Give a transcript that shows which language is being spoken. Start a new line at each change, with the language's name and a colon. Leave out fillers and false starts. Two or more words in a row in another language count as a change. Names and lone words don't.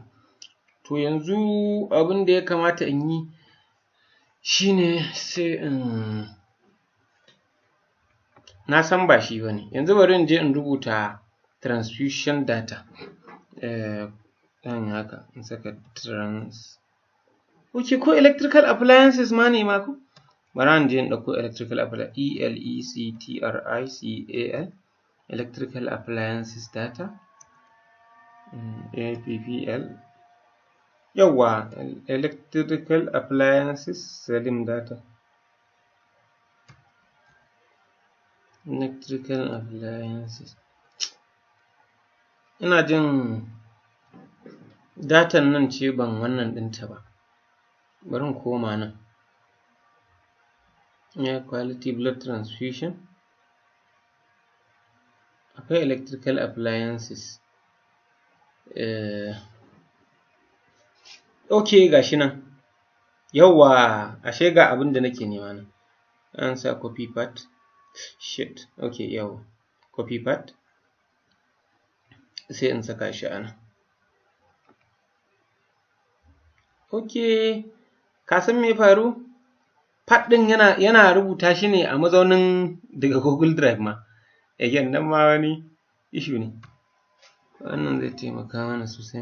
Hausa: To yanzu abin da ya kamata in yi shine sai in na san ba shi ba ne. Yanzu bari in je in rubuta
English: transfusion data.
Hausa: Zan haka in saka Ok, ko
English: electrical appliances
Hausa: ma ne ma ko? Bari in je in ɗauko
English: electrical appliances.
Hausa: ELECTRICAL.
English: Electrical appliances data. APPL. Yawwa, electrical appliances selling data. Electrical appliances.
Hausa: Ina jin datan nan ce ban wannan ɗinta ba. Bari in koma nan.
English: Air quality blood transfusion. Akwai electrical appliances.
Hausa: Ok, gashi nan. Yawwa, ashe ga abin da nake nema nan. An sa
English: copy path. Shit. Ok, yawwa. Copy path.
Hausa: Sai in saka shi a nan. Ok, ka san me faru? Path ɗin yana rubuta shi ne a mazaunin daga Google Drive ma. Again, nan ma wani issue ne. Wannan zai taimaka mana sosai.